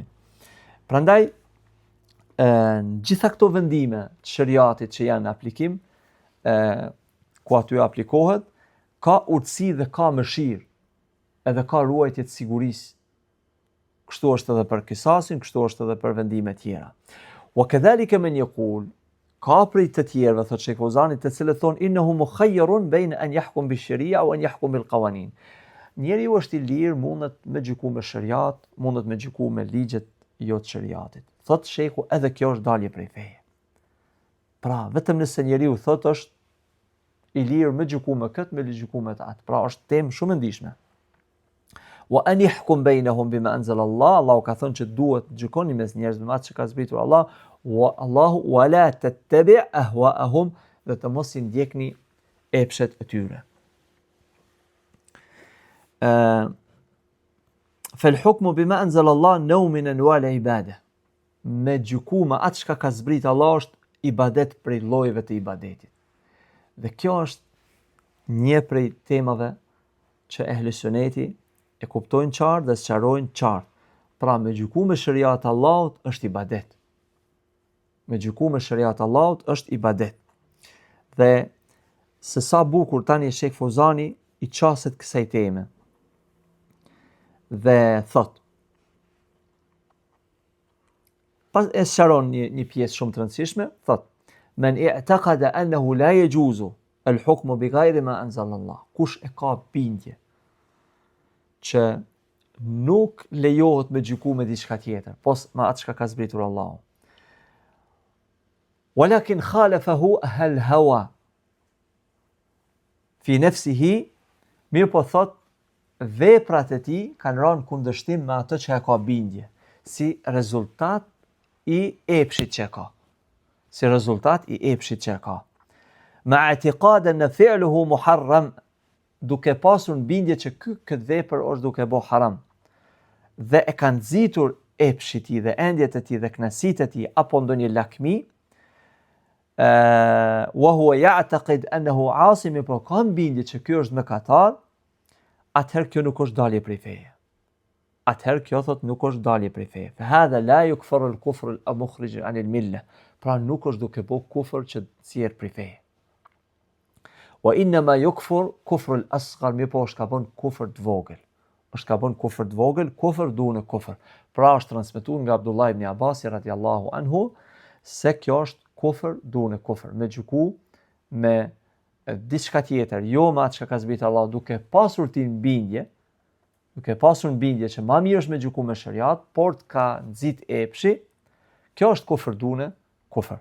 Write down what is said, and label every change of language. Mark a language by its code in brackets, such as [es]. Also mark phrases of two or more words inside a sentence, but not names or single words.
[sq] Prandaj, në gjitha këto vendime të shariatit që janë në aplikim, ku aty aplikohet, ka urtësi dhe ka mëshirë, edhe ka ruajtje të sigurisë. Kështu është edhe për kisasin, kështu është edhe për vendime tjera. [ar] وكذلك من يقول, [sq] ka prej të tjerëve, thot Sheikh Fauzani, të cilët thonë [ar] إنه مخير بين أن يحكم بالشريعة وأن يحكم بالقوانين. [sq] Njeriu është i lirë, mundet me gjyku me shariat, mundet me gjyku me ligjet jo të shariatit. Thot Sheikhu, edhe kjo është dalje prej feje. Pra, vetëm nëse njeriu thot është i lirë me gjyku me këtë, me gjyku me atë. Pra, është temë shumë e ndihshme. [ar] وأن يحكم بينهم بما أنزل الله, [sq] Allahu ka thënë që duhet gjykoni mes njerëzve me atë që ka zbritur Allah, Allahu [ar] ولا تتبع أهواءهم, [sq] dhe të mos i ndjekni epshet e tyre. [ar] فالحكم بما أنزل الله نوع من العبادة. [sq] Me gjyku me atë çka ka zbrit Allah është ibadet prej llojeve të ibadetit. Dhe kjo është një prej temave që ehli suneti e kuptojnë qartë dhe sqarojnë qartë. Pra me gjyku me shariat Allahut është ibadet. Me gjyku me shariat Allahut është ibadet. Dhe se sa bukur tani Sheikh Fozani i qaset kësaj teme. Dhe thot, pas e sqaron një pjesë shumë të rëndësishme, thot, [ar] من اعتقد أنه لا يجوز الحكم بغير ما أنزل الله. [sq] Kush e ka bindje që nuk lejohet me gjyku me diçka tjetër, pos me atë çka ka zbritur Allahu. [ar] ولكن خالفه الهوى في نفسه, [sq] mirë po thot, veprat e tij kanë rënë kundërshtim me atë që e ka bindje, si rezultat i epshit që ka. Si rezultat i epshit që ka. [ar] مع اعتقاد [sq] në [ar] فعله محرم, [sq] duke pasur në bindje që këtë vepër është duke bo haram. Dhe e kanë nxitur epshit i dhe endjet e tij dhe knasit e tij apo ndonjë lakmi, [ar] وهو يعتقد أنه عاص, [sq] po ka bindje që ky është mëkatar, atëherë kjo nuk është dalje prej feje. Atëherë kjo thot nuk është dalje prej feje. [ar] فهذا لا يكفر الكفر المخرج عن الملة. [sq] Pra nuk është duke bo kufër që nxjerr prej feje. [ar] وإنما يكفر كفر الأصغر, [sq] më po është ka bën kufër të vogël. Është ka bën kufër të vogël, [ar] كفر دون كفر. [sq] Pra është transmetuar nga Abdullah ibn Abbas [ar] رضي الله عنه [sq] se kjo është [ar] كفر دون كفر, [sq] me gjyku me diçka tjetër, jo me atë që ka zbritur Allah, duke pasur ti bindje, duke pasur bindje që më mirë është me gjyku me shariat, por të ka nxit epshi, kjo është [ar] كفر دون كفر.